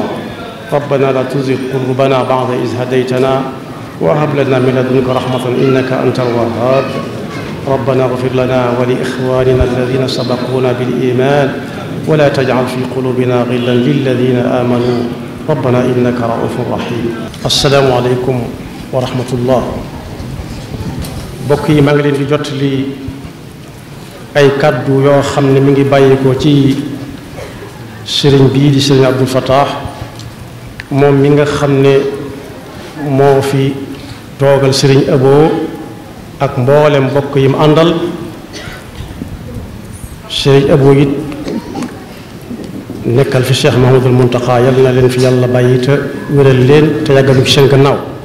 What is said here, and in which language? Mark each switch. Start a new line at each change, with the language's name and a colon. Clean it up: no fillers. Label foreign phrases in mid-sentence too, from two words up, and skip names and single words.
Arabic: ربنا لا تزغ قلوبنا بعد إذ هديتنا وهب لنا من لدنك رحمة إنك أنت الوهاب. ربنا اغفر لنا ولإخواننا الذين سبقونا بالإيمان ولا تجعل في قلوبنا غلا للذين آمنوا ربنا إنك رؤوف رحيم. السلام عليكم ورحمة الله.
Wolof: bokk yi maa ngi leen di jottali ay kàddu yoo xam ne mi ngi bàyyikoo ci sëriñ bii di sëriñ Abdul Fattah moom mi nga xam ne moo fi toogal sëriñ Abo ak mboolem mbokk yi mu àndal Sëriñ Abo it nekkal fi Cheikh Mahamadul Muntaxa yal na leen fi yàlla bàyyi te wéral leen te yàggalu ci seen gannaaw.